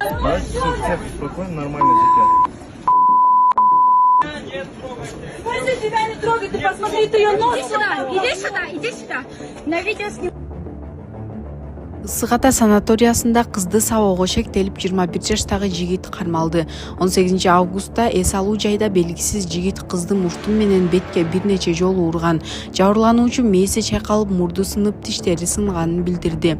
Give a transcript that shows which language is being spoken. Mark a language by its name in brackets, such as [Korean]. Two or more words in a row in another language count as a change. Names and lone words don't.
[Russian] Бачишь, все спокойно, нормально сидят. Пусть тебя не трогай, ты посмотри, ты ее нос. Иди сюда. На видео снимай. [Kyrgyz] Ысык Ата санаториясында кызды сабоого шектелип 21 жаштагы жигит кармалды. 18 августта эс алуу жайда белгисиз жигит кыздын мурту менен бетке бир нече жолу урган. Жабырлануучу мээси чайкалып, мурду сынып, тиштери сынганын билдирди.